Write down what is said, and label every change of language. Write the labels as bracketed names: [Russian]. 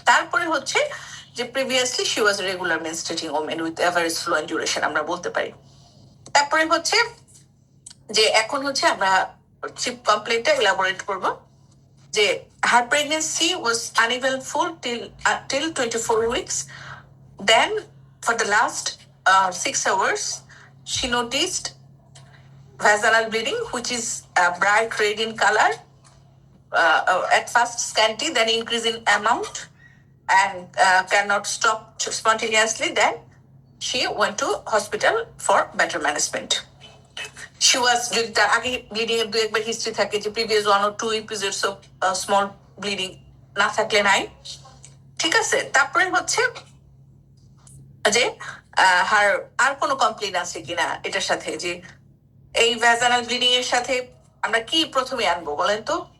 [Bangla] তারপরে হচ্ছে যে previously [English] she was a regular menstruating woman with average flow and duration, [Bangla] আমরা বলতে পারি। তারপরে হচ্ছে যে এখন হচ্ছে আমরা কমপ্লেনটা এলাবোরেট করব যে [English] her pregnancy was uneventful till 24 weeks. Then for the last 6 hours she noticed vaginal bleeding which is bright red in color, at first scanty, then increase in amount and cannot stop spontaneously. Then she went to hospital for better management. She was, [Bangla] যদি তার আগে bleeding এর 2-একবার history থাকে, যে previous [English] 1 or 2 episodes of [Bangla] small bleeding না থাকলে নাই। ঠিক আছে, তারপরে হচ্ছে যে আর কোনো কমপ্লেন আছে কিনা এটার সাথে, যে এই ভ্যাজানাল ব্লিডিং এর সাথে আমরা কি প্রথমে আনবো বলেন তো?